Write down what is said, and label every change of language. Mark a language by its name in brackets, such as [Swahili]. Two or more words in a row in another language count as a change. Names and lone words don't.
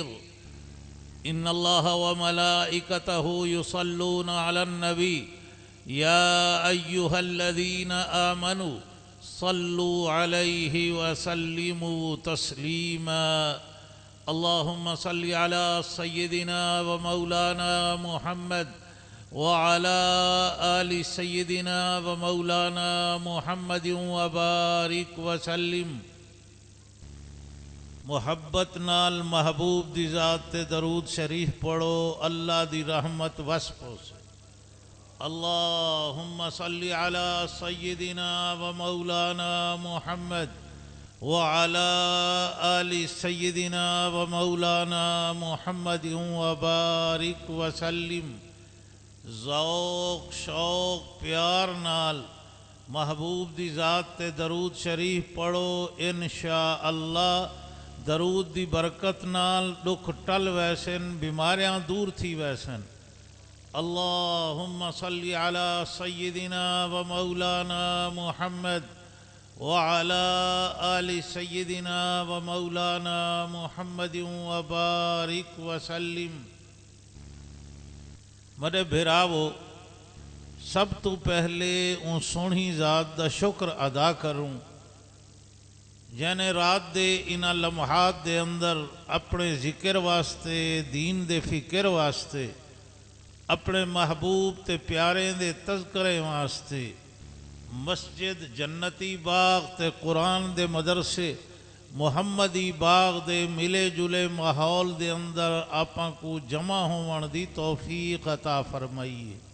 [Arabic] إن الله وملائكته يصلون على النبي يا أيها الذين آمنوا صلوا عليه وسلموا تسليما. اللهم صل على سيدنا ومولانا محمد وعلى آل سيدنا ومولانا محمد وبارك وسلم. [Saraiki] محبت نال محبوب دی ذات تے درود شریف پڑھو، اللہ دی رحمت وسپو سے. [Arabic] اللہم صلی علی سیدنا ومولانا محمد وعلى آل سيدنا ومولانا محمد وبارك وسلم. [Saraiki] ذوق شوق پیار نال محبوب دی ذات تے درود شریف پڑھو، انشاءاللہ درود دی برکت نال دکھ ٹل ویسن، بیماریاں دور تھی ویسن. [Arabic] اللہم صلی علی سیدنا ومولانا محمد وعلى آل سيدنا ومولانا محمد وبارك وسلم. [Saraiki] میرے بھراوو، سب تو پہلے ان سونی ذات دا شکر ادا کروں جنے رات دے انہاں لمحات دے اندر اپنے ذکر واسطے، دین دے فکر واسطے، اپنے محبوب تے پیارے دے تذکرے واسطے مسجد جنتی باغ تے قرآن دے مدرسے محمدی باغ دے ملے جلے ماحول دے اندر آپاں کو جمع ہون دی توفیق عطا فرمائیے.